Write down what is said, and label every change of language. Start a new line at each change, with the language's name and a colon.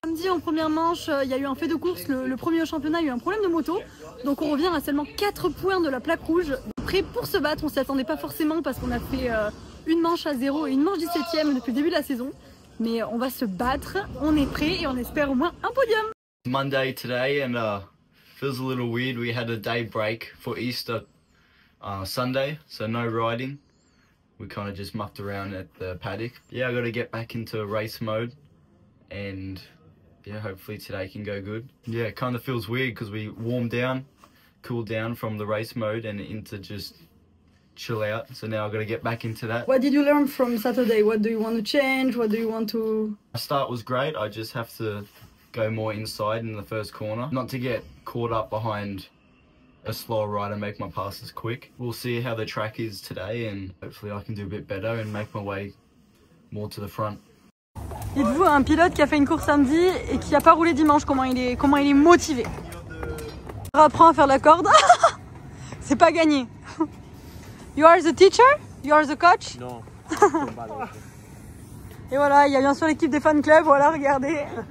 French: Samedi en première manche, il y a eu un fait de course, le premier au championnat a eu un problème de moto. Donc on revient à seulement 4 points de la plaque rouge. Prêt pour se battre, on s'y attendait pas forcément parce qu'on a fait une manche à 0 et une manche 17e depuis le début de la saison. Mais on va se battre, on est prêt et on espère au moins un podium.
English: Monday today and feels a little weird. We had a day break for Easter Sunday, so no riding. We kind of just mucked around at the paddock. Yeah, I got to get back into race mode and yeah, hopefully today can go good. Yeah, it kind of feels weird because we warmed down, cooled down from the race mode and into just chill out. So now I've got to get back into that. What did you learn from Saturday? What do you want to change? What do you want to... My start was great. I just have to go more inside in the first corner. Not to get caught up behind a slower rider, make my passes quick. We'll see how the track is today and hopefully I can do a bit better and make my way more to the front.
French: Dites-vous, un pilote qui a fait une course samedi et qui n'a pas roulé dimanche, comment il est motivé. Apprends à faire la corde. C'est pas gagné.
English: You are the teacher? You are the coach?
French: Non. Et voilà, il y a bien sûr l'équipe des fan clubs, voilà, regardez.